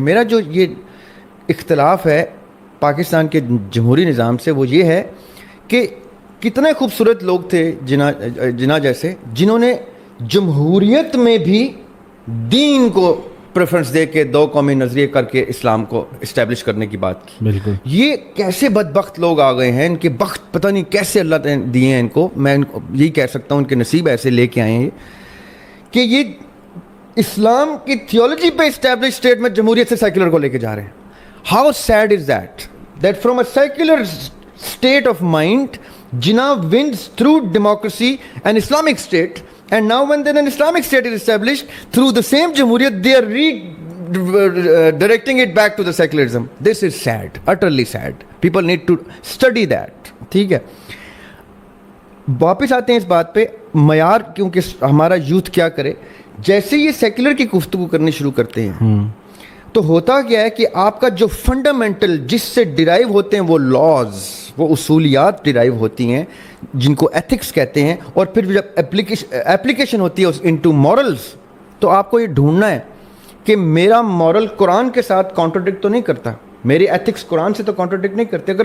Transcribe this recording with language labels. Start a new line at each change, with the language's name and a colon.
Urdu: میرا جو یہ اختلاف ہے پاکستان کے جمہوری نظام سے وہ یہ ہے کہ کتنے خوبصورت لوگ تھے جناح جیسے, جنہوں نے جمہوریت میں بھی دین کو پریفرنس دے کے دو قومی نظریے کر کے اسلام کو اسٹیبلش کرنے کی بات کی. بالکل. یہ کیسے بدبخت لوگ آ گئے ہیں, ان کے بخت پتہ نہیں کیسے اللہ نے دیے ہیں ان کو. میں ان کو یہی کہہ سکتا ہوں ان کے نصیب ایسے لے کے آئے ہیں کہ یہ اسلام کی تھیولوجی پہ اسٹیبلش اسٹیٹ میں جمہوریت سے سیکولر کو لے کے جا رہے ہیں.
English: How sad is that from a secular state of mind Jinnah wins through democracy and Islamic state, and now when then an Islamic state is established through the same Jamhuriyat, they are directing it back to the secularism. This is sad, utterly sad. People need to study that.
Urdu: ٹھیک ہے, واپس آتے ہیں اس بات پہ. معیار کیونکہ ہمارا یوتھ کیا کرے, جیسے یہ سیکولر کی گفتگو کرنی شروع کرتے ہیں تو ہوتا کیا ہے کہ آپ کا جو فنڈامنٹل جس سے ڈرائیو ہوتے ہیں وہ لاز, وہ اصولیات ڈرائیو ہوتی ہیں جن کو ایتھکس کہتے ہیں, اور پھر جب اپلیکیشن ہوتی ہے انٹو مورلز, تو آپ کو یہ ڈھونڈنا ہے کہ میرا مورل قرآن کے ساتھ کانٹرڈکٹ تو نہیں کرتا, میری ایتھکس قرآن سے تو کانٹرڈکٹ نہیں کرتے.